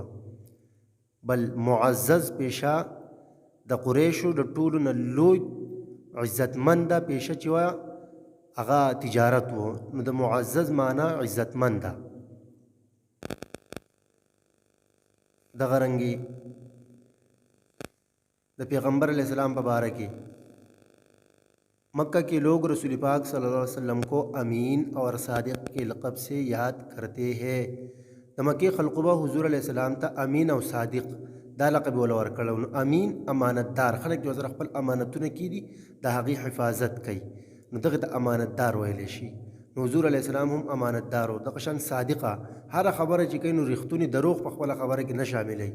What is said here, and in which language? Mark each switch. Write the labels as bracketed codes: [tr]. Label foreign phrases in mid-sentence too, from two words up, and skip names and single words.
[ps] بل معزز پیشه د قریشو د ټولو نه لوی عزتمنده پیشه چې وه هغه تجارت و، نو د معزز معنا عزتمنده. دغه رنګې د پیغمبر علیہ السلام په باره کې [ur] مکہ کے لوگ رسول پاک [ar] صلی اللہ علیہ وسلم [ur] کو امین اور صادق کے لقب سے یاد کرتے ہیں. [ps] د مکې خلقو به حضور [ar] علیہ السلام [ps] ته امین او صادق دا لقب ولا ورکړو. نو امین امانتدار، خلک چې ورسره خپل امانتونه کیدي د هغې حفاظت کوي نو دغه ته امانتدار ویلی شي. نو حضور [ar] علیه السلام [ps] هم امانتدار و. دغه شان صادقه، هره خبره چې کوي نو رښتونې دروغ په خپله خبره کې نه شاملوي.